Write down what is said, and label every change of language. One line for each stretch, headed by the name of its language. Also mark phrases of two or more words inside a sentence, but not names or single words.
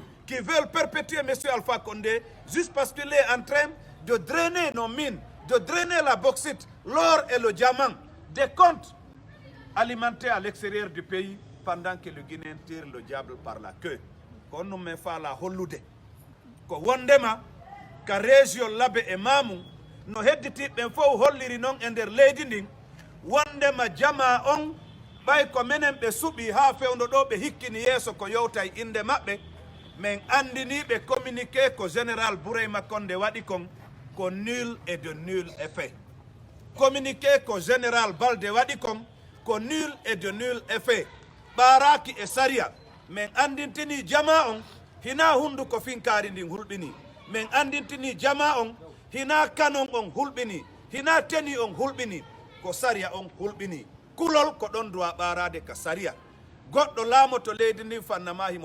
French: qui veulent perpétuer M. Alpha Condé juste parce qu'il est en train de drainer nos mines, de drainer la bauxite, l'or et le diamant, des comptes alimentés à l'extérieur du pays pendant que le Guinéen tire le diable par la queue. Qu'on nous met fa la hollude.
Fula: Ko wondema ka région Labe et Mamou no hedditi ben fo holliri non e nder leydi ndin wondema jama on ɓay ko menen ɓe suɓi ha fewno ɗo ɓe hikkini yeeso ko yowtay inde maɓɓe men andini ɓe communiqué ko général Boureyma Condé waɗi kon ko
French: nul et de nul effet. Communiqué ko général Baldé
Fula: waɗi kon ko
French: nul et de nul effet.
Fula: ɓaraki e saria men andintini jama on hina hundu ko finkari ndin hulɓini men andintini jama on hina kanon on hulɓini hina teni on hulɓini ko saria on hulɓini kulol ko ɗon duwa ɓarade ka saria goɗɗo laamoto leydi ndi fannama himo